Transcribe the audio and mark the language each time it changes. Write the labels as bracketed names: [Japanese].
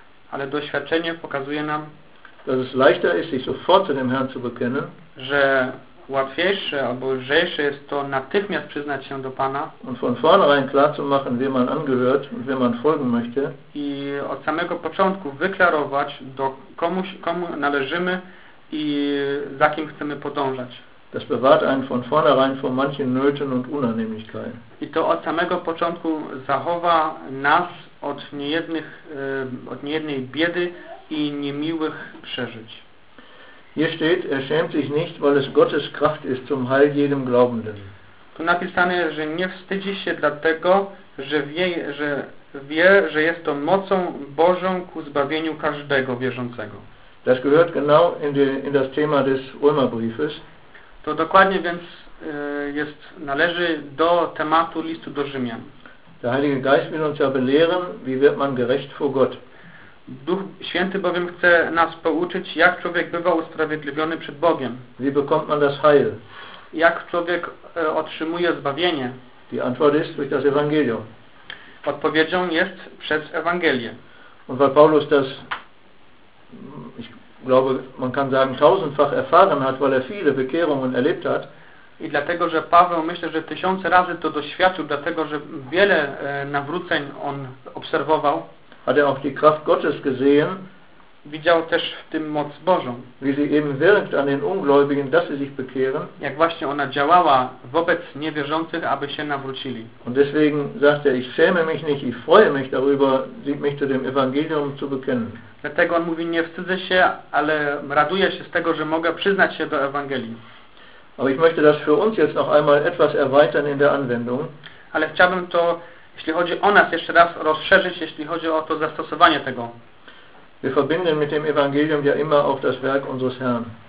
[Polish] ale doświadczenie pokazuje nam, [German] dass es leichter ist, sich sofort zu dem Herrn zu bekennen, [Polish] że łatwiejsze albo lżejsze jest to natychmiast przyznać się do Pana [German] und von vornherein klar zu machen, wem man angehört und wem man folgen möchte. [Polish] I od samego początku wyklarować, do komu należymy i za kim chcemy podążać. [German] Das bewahrt einen von vornherein vor manchen Nöten und Unannehmlichkeiten. [Polish] I to od samego początku zachowa nas od niejednej biedy i niemiłych przeżyć. [German] Hier steht, er schämt sich nicht, weil es Gottes Kraft ist zum Heil jedem Glaubenden. [Polish] Tu napisane, że nie wstydzi się dlatego, że wie, że jest to mocą Bożą ku zbawieniu każdego wierzącego. [German] Das gehört genau in das Thema des Römerbriefes. [Polish] To dokładnie więc należy do tematu listu do Rzymian. [German] Der Heilige Geist will uns ja belehren, wie wird man gerecht vor Gott. [Polish] Duch Święty bowiem chce nas pouczyć, jak człowiek bywa usprawiedliwiony przed Bogiem. [German] Wie bekommt man das Heil? [Polish] Jak człowiek otrzymuje zbawienie? [German] Die Antwort ist durch das Evangelium. [Polish] Odpowiedzią jest przez Ewangelię. [German] Und weil Paulus das, ich glaube, man kann sagen, tausendfach erfahren hat, weil er viele Bekehrungen erlebt hat. [Polish] I dlatego, że Paweł myślę, że tysiące razy to doświadczył, dlatego, że wiele nawróceń on obserwował. [German] Hat er auch die Kraft Gottes gesehen, [Polish] widział też w tym moc Bożą, [German] wie sie eben wirkt an den Ungläubigen, dass sie sich bekehren, [Polish] jak właśnie ona działała wobec niewierzących, aby się nawrócili. [German] Und deswegen sagt er, ich schäme mich nicht, ich freue mich darüber, mich zu dem Evangelium zu bekennen. [Polish] Dlatego on mówi, nie wstydzę się, ale raduję się z tego, że mogę przyznać się do Ewangelii. [German] Aber ich möchte das für uns jetzt noch einmal etwas erweitern in der Anwendung. [Polish] Ale chciałbym to, jeśli chodzi o nas, jeszcze raz rozszerzyć, jeśli chodzi o to zastosowanie tego. [German] Wir verbinden mit dem Evangelium ja immer auch das Werk unseres Herrn.